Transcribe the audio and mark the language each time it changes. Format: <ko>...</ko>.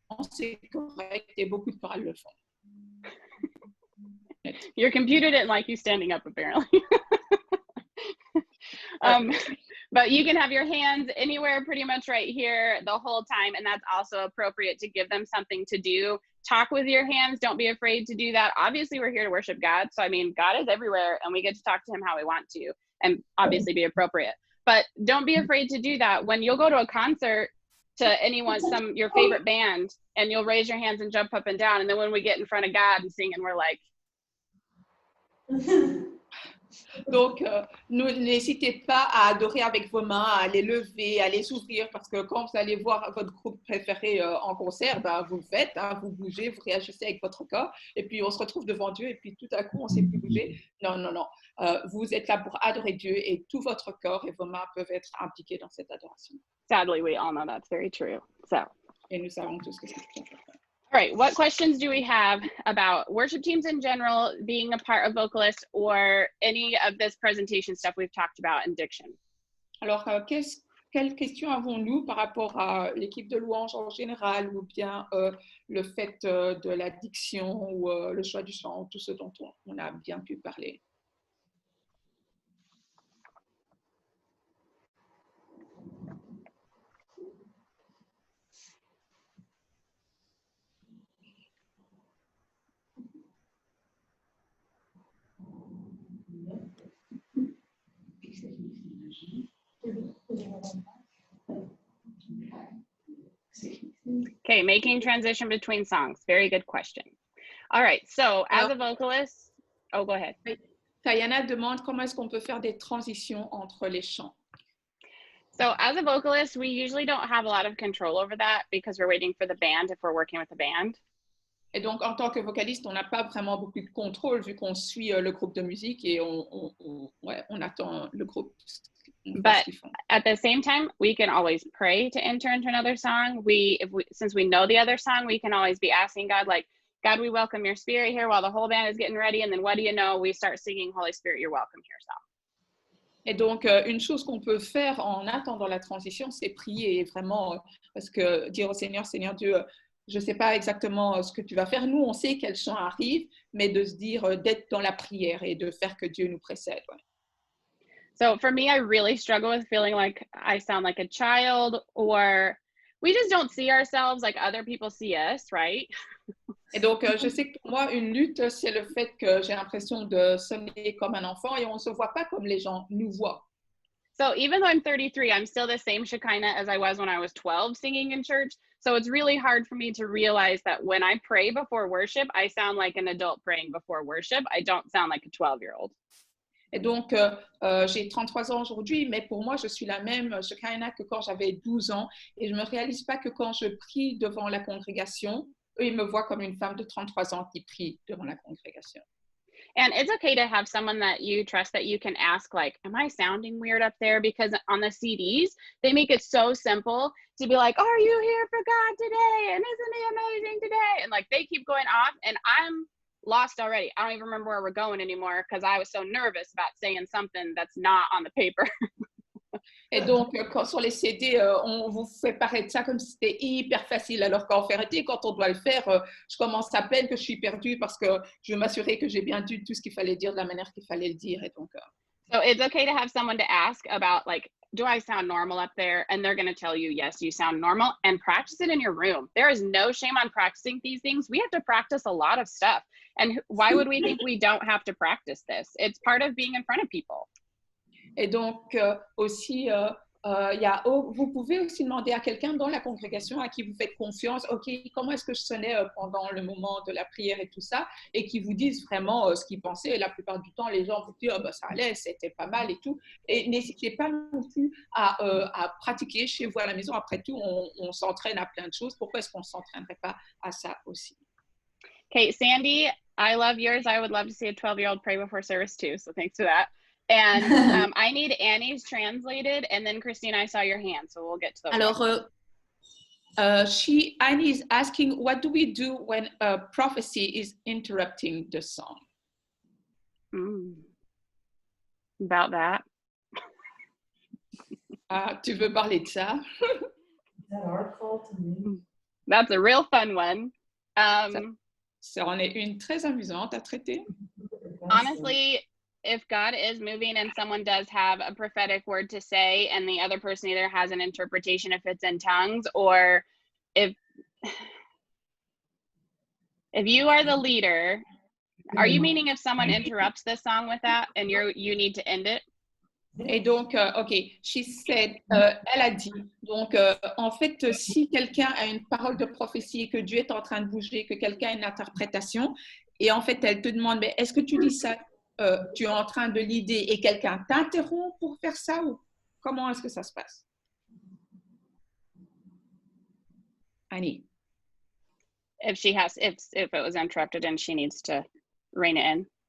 <fr>C'est correct et beaucoup de chorales le font.</fr> <en>Your computer didn't like you standing up, apparently. But you can have your hands anywhere pretty much right here the whole time, and that's also appropriate to give them something to do. Talk with your hands. Don't be afraid to do that. Obviously, we're here to worship God. So, I mean, God is everywhere, and we get to talk to him how we want to, and obviously be appropriate. But don't be afraid to do that. When you'll go to a concert to anyone, your favorite band, and you'll raise your hands and jump up and down, and then when we get in front of God and sing, and we're like,</en> <fr>donc, n'hésitez pas à adorer avec vos mains, à les lever, à les ouvrir, parce que quand vous allez voir votre groupe préféré en concert, ben, vous le faites, hein, vous bougez, vous réagissez avec votre corps, et puis on se retrouve devant Dieu, et puis tout à coup, on ne sait plus bouger. Non, non, non. Vous êtes là pour adorer Dieu, et tout votre corps et vos mains peuvent être impliqués dans cette adoration.</fr> <en>Sadly, we all know that's very true. So.</en> <fr>Et nous savons tous que c'est tout à fait vrai.</fr> <en>All right, what questions do we have about worship teams in general, being a part of vocalists, or any of this presentation stuff we've talked about in diction?</en> <fr>Alors, quelles questions avons-nous par rapport à l'équipe de louange en général, ou bien le fait de la diction, ou le choix du chant, tout ce dont on a bien pu parler?</fr> <en>Okay, making transition between songs. Very good question. All right, so as a vocalist, oh, go ahead.</en> <fr>Tayana demande comment est-ce qu'on peut faire des transitions entre les chants.</fr> <en>So as a vocalist, we usually don't have a lot of control over that because we're waiting for the band if we're working with a band.</en> <fr>Et donc, en tant que vocaliste, on n'a pas vraiment beaucoup de contrôle vu qu'on suit le groupe de musique et on attend le groupe.</fr> <en>But at the same time, we can always pray to enter into another song. Since we know the other song, we can always be asking God, like, God, we welcome your spirit here while the whole band is getting ready. And then what do you know? We start singing, Holy Spirit, you're welcome here song.</en> <fr>Et donc, une chose qu'on peut faire en attendant la transition, c'est prier vraiment, parce que dire au Seigneur, Seigneur Dieu, je ne sais pas exactement ce que tu vas faire. Nous, on sait quel chant arrive, mais de se dire, d'être dans la prière et de faire que Dieu nous précède. Ouais.</fr> <en>So for me, I really struggle with feeling like I sound like a child, or we just don't see ourselves like other people see us, right?</en> <fr>Et donc, je sais que pour moi, une lutte, c'est le fait que j'ai l'impression de sonner comme un enfant et on ne se voit pas comme les gens nous voient.</fr> <en>So even though I'm 33, I'm still the same Shekinah as I was when I was 12 singing in church. So it's really hard for me to realize that when I pray before worship, I sound like an adult praying before worship. I don't sound like a 12-year-old.</en> <fr>Et donc, j'ai 33 ans aujourd'hui, mais pour moi, je suis la même Shekinah que quand j'avais 12 ans. Et je ne me réalise pas que quand je prie devant la congrégation, eux, ils me voient comme une femme de 33 ans qui prie devant la congrégation.</fr> <en>And it's okay to have someone that you trust that you can ask, like, am I sounding weird up there? Because on the CDs, they make it so simple to be like, are you here for God today? And isn't he amazing today? And like, they keep going off and I'm lost already. I don't even remember where we're going anymore because I was so nervous about saying something that's not on the paper.</en> <fr>Et donc, quand sur les CD, on vous fait paraître ça comme si c'était hyper facile, alors qu'en vérité, quand on doit le faire, je commence à peine que je suis perdue parce que je veux m'assurer que j'ai bien dit tout ce qu'il fallait dire de la manière qu'il fallait le dire. Et donc,</fr> <en>So it's okay to have someone to ask about, like, do I sound normal up there? And they're going to tell you, yes, you sound normal, and practice it in your room. There is no shame on practicing these things. We have to practice a lot of stuff. And why would we think we don't have to practice this? It's part of being in front of people.</en> <fr>Et donc, aussi, vous pouvez aussi demander à quelqu'un dans la congrégation à qui vous faites confiance, OK, comment est-ce que je sonnais pendant le moment de la prière et tout ça, et qui vous disent vraiment ce qu'ils pensaient. Et la plupart du temps, les gens vous disent, oh, bah, ça allait, c'était pas mal et tout. Et n'hésitez pas non plus à pratiquer chez vous à la maison. Après tout, on s'entraîne à plein de choses. Pourquoi est-ce qu'on ne s'entraînerait pas à ça aussi?</fr> <en>Okay, Sandy, I love yours. I would love to see a 12-year-old pray before service too, so thanks for that. And I need Annie's translated, and then Christine, I saw your hand, so we'll get to those. Alors, Annie is asking, what do we do when a prophecy is interrupting the song? About that.</en> <fr>Tu veux parler de ça?</fr> <en>Is that our call to me? That's a real fun one.</en> <fr>Ça en est une très amusante à traiter.</fr> <en>Honestly, if God is moving and someone does have a prophetic word to say and the other person either has an interpretation if it's in tongues, or if you are the leader, are you meaning if someone interrupts the song with that and you need to end it?</en> <fr>Et donc, OK,</fr> <en>she said,</en> <fr>elle a dit, donc en fait, si quelqu'un a une parole de prophétie, que Dieu est en train de bouger, que quelqu'un a une interprétation, et en fait, elle te demande, mais est-ce que tu dis ça, tu es en train de l'idée, et quelqu'un t'interrompt pour faire ça, ou comment est-ce que ça se passe?</fr> <en>Annie. If it was interrupted and she needs to rein it in.</en>